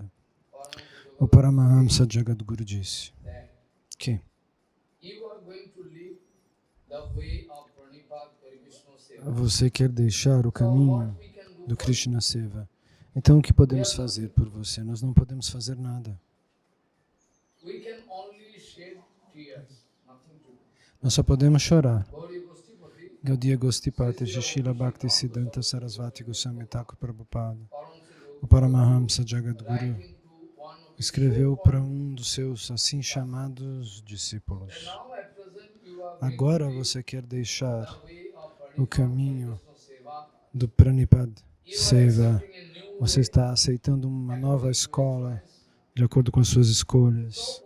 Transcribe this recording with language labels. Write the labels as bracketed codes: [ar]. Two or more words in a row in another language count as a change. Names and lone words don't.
[pt] O Paramahamsa Jagadguru disse que você quer deixar o caminho do Krishna Seva. Então o que podemos fazer por você? Nós não podemos fazer nada. Nós só podemos chorar. Gaudiya Gostipati, Srila Bhakti Siddhanta Sarasvati Goswami Thakur Prabhupada. O Paramahamsa Jagadguru escreveu para um dos seus assim chamados discípulos. Agora você quer deixar o caminho do Pranipad Seva. Você está aceitando uma nova escola de acordo com as suas escolhas.